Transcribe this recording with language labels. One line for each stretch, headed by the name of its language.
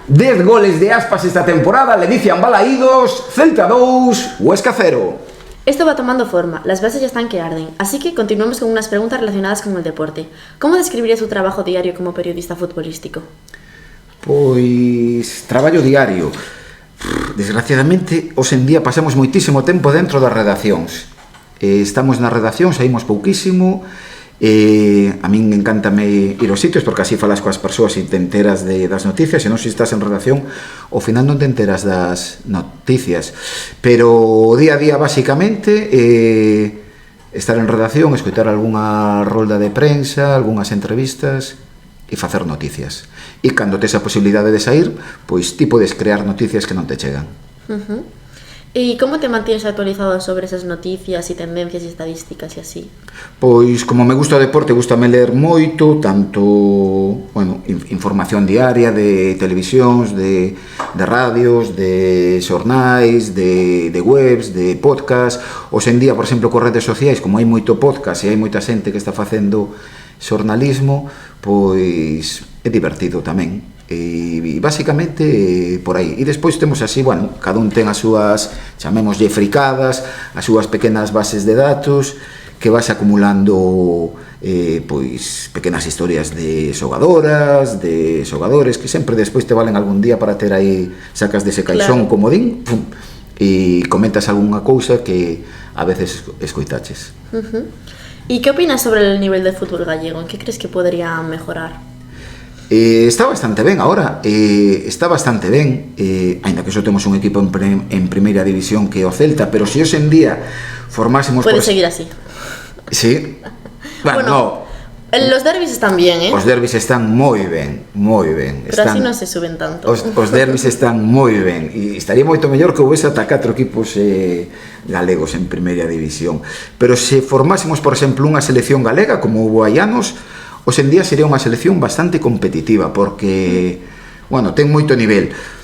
Spanish: 10 goles de Aspas esta temporada, le dicen Balaídos, Celta 2, Huesca 0. Esto va tomando forma, las bases ya están que arden, así que continuemos con unas preguntas relacionadas con el deporte. ¿Cómo describiría su trabajo diario como periodista futbolístico?
Galician: Pois, traballo diario. Desgraciadamente, hoxe en día pasamos moitísimo tempo dentro das redaccións. Estamos na redacción, saímos pouquísimo. A min encántame ir aos sitios porque así falas coas persoas e te enteras das noticias, e non se estás en redacción ao final non te enteras das noticias, pero o día a día basicamente estar en redacción, escoitar algunha rolda de prensa, algunhas entrevistas e facer noticias, e cando tes a posibilidade de sair, pois ti podes crear noticias que non te chegan.
Spanish: ¿Y cómo te mantienes actualizado sobre esas noticias y tendencias y estadísticas y así?
Galician: Pois, como me gusta o deporte, gustame ler moito, tanto, información diaria de televisións, de radios, de xornais, de webs, de podcast. Hoxe en día, por exemplo, con redes sociais, como hai moito podcast e hai moita xente que está facendo xornalismo, pois é divertido tamén. E basicamente por aí. E despois temos así, cada un ten as súas, chamémoslle fricadas, as súas pequenas bases de datos que vas acumulando pois pequenas historias de xogadoras, de xogadores que sempre despois te valen algún día para ter aí, sacas dese caixón comodín, e comentas algunha cousa que a veces escoitaches.
Spanish: ¿Y qué opinas sobre el nivel de fútbol gallego? ¿En qué crees que podría mejorar?
Galician: Está bastante ben agora, está bastante ben, aínda que só temos un equipo en primeira división que é o Celta, pero se hoxe en día formásemos...
Spanish: Puede seguir así. Sí. Bueno, los derbis están bien, ¿eh?
Galician: Os derbis están moi ben, moi ben. Pero así non se suben tanto. Os derbis están moi ben, e estaría moito mellor que houvese ata 4 equipos galegos en primeira división. Pero se formásemos, por exemplo, unha selección galega, como houve hai anos, hoxe en día sería unha selección bastante competitiva porque, ten moito nivel.